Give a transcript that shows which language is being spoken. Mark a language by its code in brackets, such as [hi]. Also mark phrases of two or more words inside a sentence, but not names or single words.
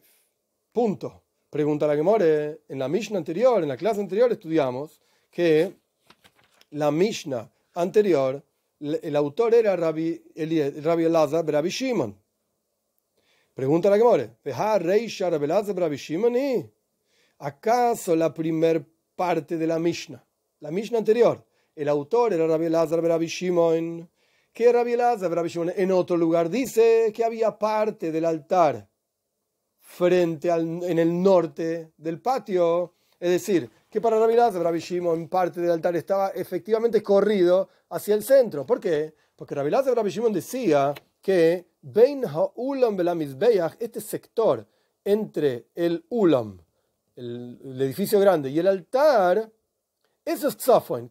[es] Punto. Pregunta la Gemara. En la Mishnah anterior, en la clase anterior, estudiamos que la Mishnah anterior, el autor era Rabbi Elazar ben Rabbi Shimon. Pregunta la Gemara. ¿Acaso la primer parte de la Mishnah anterior, el autor era Rabbi Elazar ben Rabbi Shimon? Que Rabbi Elazar ben Rabbi Shimon en otro lugar dice que había parte del altar en el norte del patio. Es decir, que para Rabbi Elazar ben Rabbi Shimon parte del altar estaba efectivamente corrido hacia el centro. ¿Por qué? Porque Rabbi Elazar ben Rabbi Shimon decía que [he] בין האולם ולמזבח, [es] este sector entre el ulam, el edificio grande y el altar, eso es tzafon.